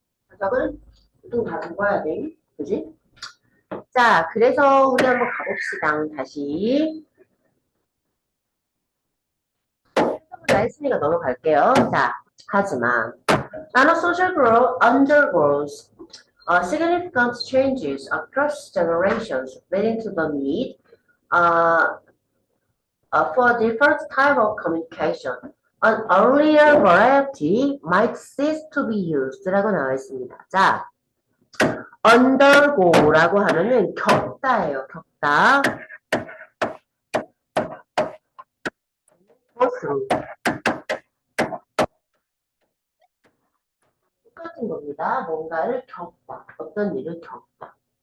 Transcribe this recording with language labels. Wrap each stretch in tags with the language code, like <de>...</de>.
<ko>자석은 보통 다 적어야 돼. 그지? 자, 그래서 우리 한번 가봅시다. 다시. 다 했으니까 넘어갈게요. 자, 하지만</ko> <en>Antisocial growth undergoes significant changes across generations, leading to the need uh, for different type of communication. An earlier variety might cease to be used</en> <ko>라고 나와 있습니다. 자, undergo라고 하면은 겪다예요. 겪다.</ko> <en>go through.</en> <ko>똑같은 겁니다. 뭔가를 겪다. 어떤 일을 겪다.</ko>